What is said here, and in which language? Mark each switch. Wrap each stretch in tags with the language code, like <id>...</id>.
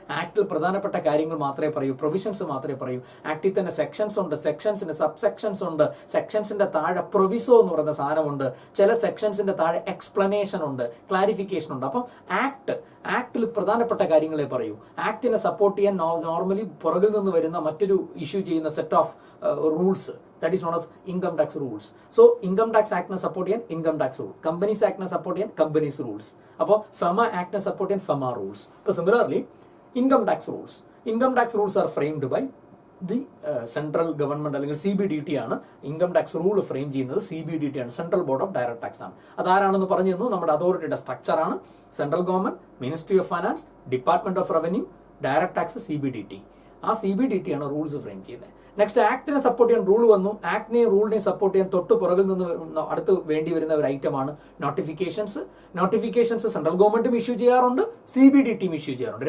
<ml>ആക്ടിൽ പ്രധാനപ്പെട്ട കാര്യങ്ങൾ മാത്രമേ പറയൂ, പ്രൊവിഷൻസ് മാത്രമേ പറയൂ. ആക്ടിൽ തന്നെ സെക്ഷൻസ് ഉണ്ട്, സെക്ഷൻസിന് സബ് സെക്ഷൻസ് ഉണ്ട്, സെക്ഷൻസിന്റെ താഴെ പ്രൊവിസോ എന്ന് പറയുന്ന സാധനമുണ്ട്, ചില സെക്ഷൻസിന്റെ താഴെ എക്സ്പ്ലനേഷൻ ഉണ്ട്, ക്ലാരിഫിക്കേഷൻ ഉണ്ട്. അപ്പം ആക്ടിൽ പ്രധാനപ്പെട്ട കാര്യങ്ങളെ പറയൂ. ആക്ടിനെ സപ്പോർട്ട് ചെയ്യാൻ നോർമലി പുറകിൽ നിന്ന് വരുന്ന മറ്റൊരു ഇഷ്യൂ ചെയ്യുന്ന set of rules,</ml> <en>that is known as income tax rules.</en> <ml>So income tax act ne support ചെയ്യാൻ income tax rule, companies act ne support ചെയ്യാൻ companies rules. അപ്പോൾ FEMA act ne support ചെയ്യാൻ FEMA rules. അപ്പോൾ</ml> <en>similarly income tax rules are framed by the central government</en> <ml>അല്ലെങ്കിൽ CBDT ആണ്. Income tax rule frame ചെയ്യുന്നത് CBDT ആണ്, central board of direct tax ആണ്. അതാരാണെന്ന് പറഞ്ഞു തന്നു. നമ്മുടെ അതോറിറ്റിയുടെ സ്ട്രക്ചർ ആണ് central government, ministry of finance, department of revenue, direct tax, CBDT. ആ CBDT ആണ് റൂൾസ് ഫ്രെയിം ചെയ്യുന്നത്. നെക്സ്റ്റ് ആക്ടിനെ സപ്പോർട്ട് ചെയ്യാൻ റൂൾ വന്നു. ആക്ടിനെയും റൂളിനെയും സപ്പോർട്ട് ചെയ്യാൻ തൊട്ട് പുറകിൽ നിന്ന് അടുത്ത് വേണ്ടി വരുന്ന ഒരു ഐറ്റമാണ് നോട്ടിഫിക്കേഷൻസ് സെൻട്രൽ ഗവൺമെന്റും ഇഷ്യൂ ചെയ്യാറുണ്ട്, CBDTയും ഇഷ്യൂ ചെയ്യാറുണ്ട്.</ml>